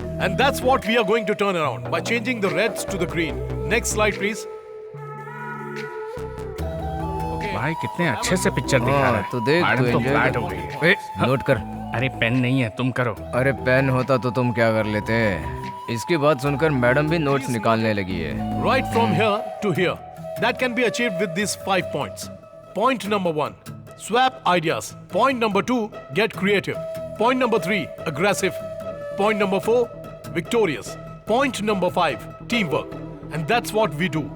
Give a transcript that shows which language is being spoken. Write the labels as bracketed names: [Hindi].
[English] And that's what we are going to turn around by changing the reds to the green. Next slide, please. [Hindi] भाई कितने अच्छे से picture दिखा रहा है। तो देख, मैडम तू तो [English] enjoy [Hindi] फ्लैट कर। हो गई है। ए, नोट कर। अरे पेन नहीं है, तुम करो। अरे पेन होता तो तुम क्या कर लेते? इसकी बात सुनकर मैडम भी नोट्स निकालने लगी है। [English] Right from here to here. That can be achieved with these 5 points. Point number 1, swap ideas. Point number 2, get creative. Point number 3, aggressive. Point number 4, victorious. Point number 5, teamwork. And that's what we do.